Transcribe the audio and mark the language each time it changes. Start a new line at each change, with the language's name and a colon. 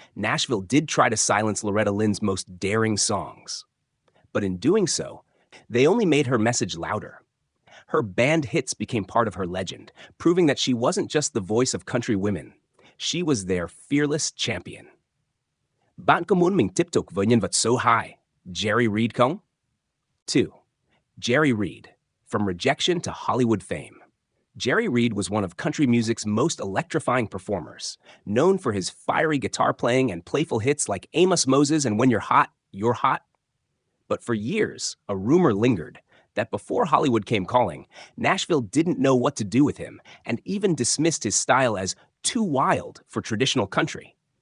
English: Nashville did try to silence Loretta Lynn's most daring songs. But in doing so, they only made her message louder. Her banned hits became part of her legend, proving that she wasn't just the voice of country women. She was their fearless champion.
Vietnamese: Bạn có muốn mình tiếp tục với nhân vật số 2, Jerry Reed không? 2.
English: Jerry Reed, from rejection to Hollywood fame. Jerry Reed was one of country music's most electrifying performers, known for his fiery guitar playing and playful hits like Amos Moses and When You're Hot, You're Hot. But for years, a rumor lingered that before Hollywood came calling, Nashville didn't know what to do with him and even dismissed his style as too wild for traditional country.